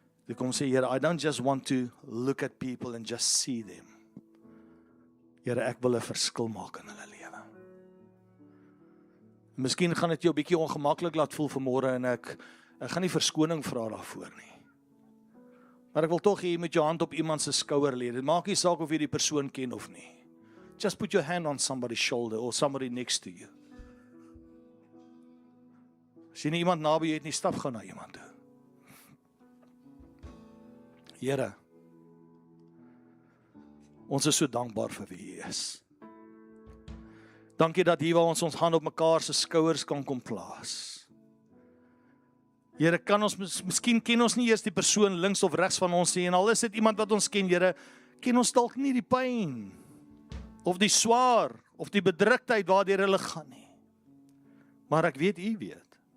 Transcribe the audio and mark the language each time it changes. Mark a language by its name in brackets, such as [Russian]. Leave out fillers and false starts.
[Afrikaans] Ek kom sê, [English] Here, I don't just want to look at people and just see them. [Afrikaans] Here, ek wil 'n verskil maak in hulle lewe. Miskien gaan dit jou 'n bietjie ongemaklik laat voel vanmôre en ek gaan nie verskoning vra daarvoor nie. Maar ek wil tog hê jy moet jou hand op iemand se skouer lê. Dit maak nie saak of jy die persoon ken of nie. [English] Just put your hand on somebody's shoulder or somebody next to you. [Afrikaans] As jy nie iemand naby jou het nie, stap gou na iemand toe. Here, ons is so dankbaar vir wie U is. Dankie dat hier waar ons hand op mekaar se skouers kan kom plaas. Here, kan ons, miskien ken ons nie eers die persoon links of regs van ons nie, en al is dit iemand wat ons ken, Here, ken ons dalk nie die pyn, of die swaar, of die bedruktheid waardeur hulle gaan nie. Maar ek weet U weet.